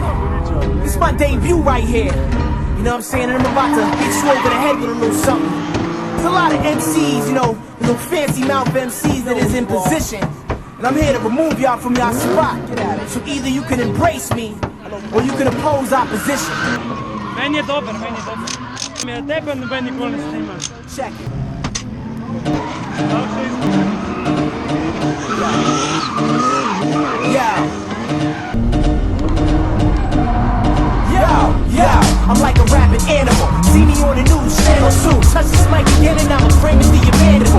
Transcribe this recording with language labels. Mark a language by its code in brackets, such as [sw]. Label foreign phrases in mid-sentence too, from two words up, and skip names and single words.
[en] It's my debut right here. You know what I'm saying? And I'm about to hit you over the head with a little something. There's a lot of MCs, you know, little fancy mouth MCs that is in position. And I'm here to remove y'all from y'all spot. So either you can embrace me, or you can oppose opposition. [sl] Meni je dober. Tebe noben nikoli ne snima. [en] Check it. Yo, I'm like a rabid animal. See me on the news channel too. Touch this mic again and I'ma frame it to your mandible.